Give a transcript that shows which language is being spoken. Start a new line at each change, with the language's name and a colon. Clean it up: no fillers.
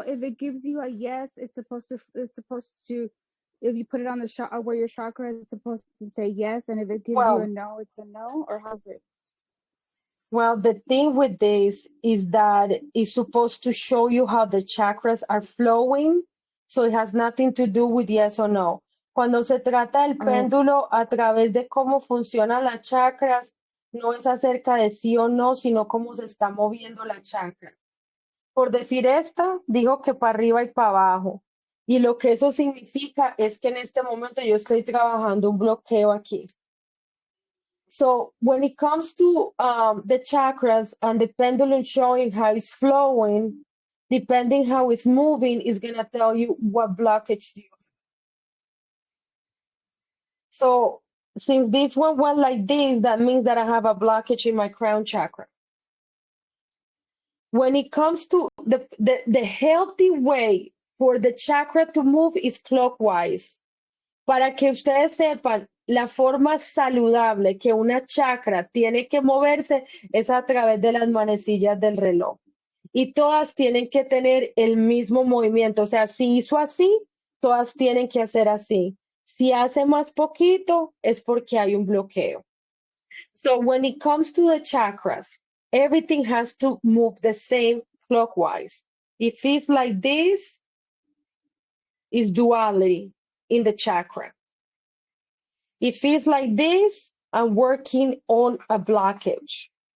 English: If it gives you a yes, it's supposed to, if you put it on the where your chakra is, it's supposed to say yes, and if it gives you a Well, no, it's a no, or how's it? well, the thing with this is that it's supposed to show you how the chakras are flowing, so it has nothing to do with yes or no.
Spanish: Cuando se trata del Oh, péndulo a través de cómo funcionan las chakras, no es acerca de sí o no, sino cómo se está moviendo la chakra. Por decir esta, dijo que para arriba y para abajo. Y lo que eso significa es que en este momento yo estoy trabajando un bloqueo aquí.
English: So when it comes to the chakras and the pendulum showing how it's flowing, depending how it's moving, is going to tell you what blockage do you have. So since this one went like this, that means that I have a blockage in my crown chakra. When it comes to the healthy way for the chakra to move is clockwise.
Spanish: Para que ustedes sepan, la forma saludable que una chakra tiene que moverse es a través de las manecillas del reloj. Y todas tienen que tener el mismo movimiento. O sea, si hizo así, todas tienen que hacer así. Si hace más poquito, es porque hay un bloqueo.
English: So when it comes to the chakras, everything has to move the same clockwise. If it's like this, it's duality in the chakra. If it's like this, I'm working on a blockage.